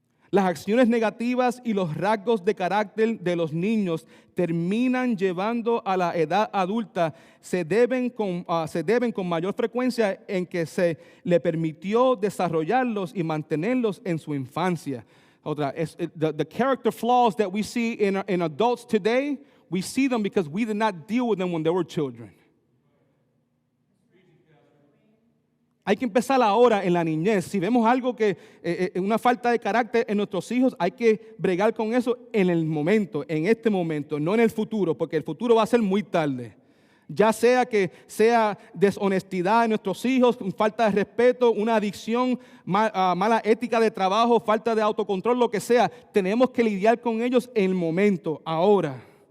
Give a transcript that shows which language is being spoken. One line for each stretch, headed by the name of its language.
Spanish: Las acciones negativas y los rasgos de carácter de los niños terminan llevando a la edad adulta. Se deben con mayor frecuencia en que se le permitió desarrollarlos y mantenerlos en su infancia.
English: Otra, the character flaws that we see in adults today, we see them because we did not deal with them when they were children.
Spanish: Hay que empezar ahora en la niñez. Si vemos algo que, una falta de carácter en nuestros hijos, hay que bregar con eso en el momento, en este momento, no en el futuro, porque el futuro va a ser muy tarde. Ya sea que sea deshonestidad en nuestros hijos, falta de respeto, una adicción, mala ética de trabajo, falta de autocontrol, lo que sea, tenemos que lidiar con ellos en el momento, ahora.